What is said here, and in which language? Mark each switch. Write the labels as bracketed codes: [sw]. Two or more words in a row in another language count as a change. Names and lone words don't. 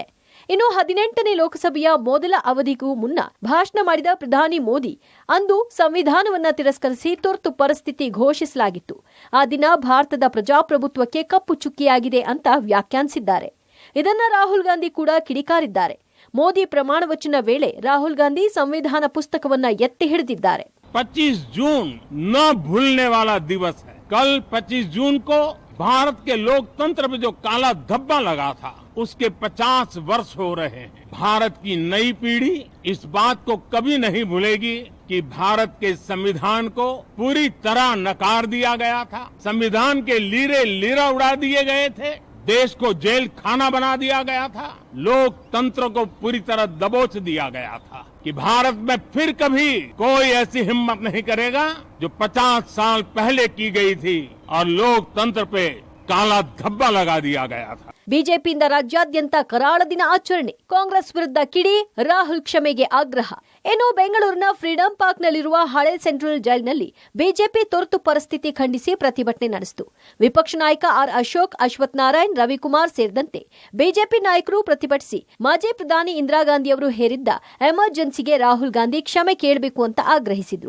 [kn] ಇನ್ನು 18ನೇ ಲೋಕಸಭೆಯ ಮೊದಲ ಅವಧಿಗೂ ಮುನ್ನ ಭಾಷಣ ಮಾಡಿದ ಪ್ರಧಾನಿ ಮೋದಿ ಅಂದು ಸಂವಿಧಾನವನ್ನ ತಿರಸ್ಕರಿಸಿ ತುರ್ತು ಪರಿಸ್ಥಿತಿ ಘೋಷಿಸಲಾಗಿತ್ತು. ಆ ದಿನ ಭಾರತದ ಪ್ರಜಾಪ್ರಭುತ್ವಕ್ಕೆ ಕಪ್ಪು ಚುಕ್ಕಿಯಾಗಿದೆ ಅಂತ ವ್ಯಾಖ್ಯಾನಿಸಿದ್ದಾರೆ. ಇದನ್ನ ರಾಹುಲ್ ಗಾಂಧಿ ಕೂಡ ಕಿಡಿಕಾರಿದ್ದಾರೆ. ಮೋದಿ ಪ್ರಮಾಣ ವಚನ ವೇಳೆ ರಾಹುಲ್ ಗಾಂಧಿ ಸಂವಿಧಾನ ಪುಸ್ತಕವನ್ನ ಎತ್ತಿ ಹಿಡಿದಿದ್ದಾರೆ. [hi] 25 जून न भूलने वाला दिवस है. कल 25 जून को भारत के लोकतंत्र में जो काला धब्बा लगा था उसके 50 वर्ष हो रहे हैं. भारत की नई पीढ़ी इस बात को कभी नहीं भूलेगी कि भारत के संविधान को पूरी तरह नकार दिया गया था. संविधान के लीरे लीरा उड़ा दिए गए थे. देश को जेल खाना बना दिया गया था. लोकतंत्र को पूरी तरह दबोच दिया गया था कि भारत में फिर कभी कोई ऐसी हिम्मत नहीं करेगा जो 50 साल पहले की गई थी और लोकतंत्र पे काला धब्बा लगा दिया गया था. [kn] ಬಿಜೆಪಿಯಿಂದ ರಾಜ್ಯಾದ್ಯಂತ ಕರಾಳ ದಿನ ಆಚರಣೆ. ಕಾಂಗ್ರೆಸ್ ವಿರುದ್ಧ ಕಿಡಿ, ರಾಹುಲ್ ಕ್ಷಮೆಗೆ ಆಗ್ರಹ. ಇನ್ನು ಬೆಂಗಳೂರಿನ ಫ್ರೀಡಂ ಪಾರ್ಕ್ನಲ್ಲಿರುವ ಹಳೆ ಸೆಂಟ್ರಲ್ ಜೈಲಿನಲ್ಲಿ ಬಿಜೆಪಿ ತುರ್ತು ಪರಿಸ್ಥಿತಿ ಖಂಡಿಸಿ ಪ್ರತಿಭಟನೆ ನಡೆಸಿತು. ವಿಪಕ್ಷ ನಾಯಕ ಆರ್ ಅಶೋಕ್, ಅಶ್ವಥ್ ನಾರಾಯಣ್, ರವಿಕುಮಾರ್ ಸೇರಿದಂತೆ ಬಿಜೆಪಿ ನಾಯಕರು ಪ್ರತಿಭಟಿಸಿ ಮಾಜಿ ಪ್ರಧಾನಿ ಇಂದಿರಾ ಗಾಂಧಿ ಅವರು ಹೇರಿದ್ದ ಎಮರ್ಜೆನ್ಸಿಗೆ ರಾಹುಲ್ ಗಾಂಧಿ ಕ್ಷಮೆ ಕೇಳಬೇಕು ಅಂತ ಆಗ್ರಹಿಸಿದ್ರು.